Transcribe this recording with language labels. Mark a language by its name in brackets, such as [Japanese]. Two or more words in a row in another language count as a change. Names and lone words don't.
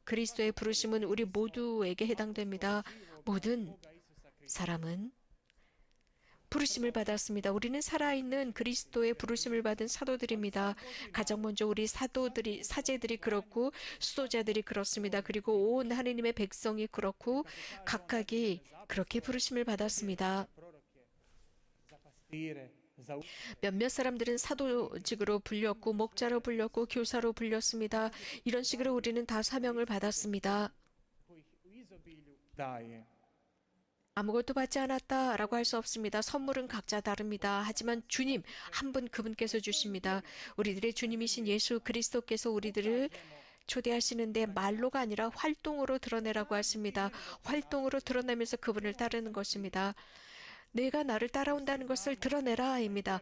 [Korean] 그리스도의 부르심은 우리 모두에게 해당됩니다. 모든 사람은 부르심을 받았습니다. 우리는 살아있는 그리스도의 부르심을 받은 사도들입니다. 가장 먼저 우리 사제들이 그렇고 수도자들이 그렇습니다. 그리고 온 하느님의 백성이 그렇고 각각이 그렇게 부르심을 받았습니다. [Croatian] Za pastire, za [Korean] 몇몇 사람들은 사도직으로 불렸고 목자로 불렸고 교사로 불렸습니다. 이런 식으로 우리는 다 사명을 받았습니다. [Croatian] kojih u izobilju daje. [Korean] 아무것도 받지 않았다라고 할 수 없습니다. 선물은 각자 다릅니다. 하지만 주님 한 분 그분께서 주십니다. 우리들의 주님이신 예수 그리스도께서 우리들을 초대하시는데 말로가 아니라 활동으로 드러내라고 하십니다. 활동으로 드러내면서 그분을 따르는 것입니다. 내가 나를 따라온다는 것을 드러내라입니다.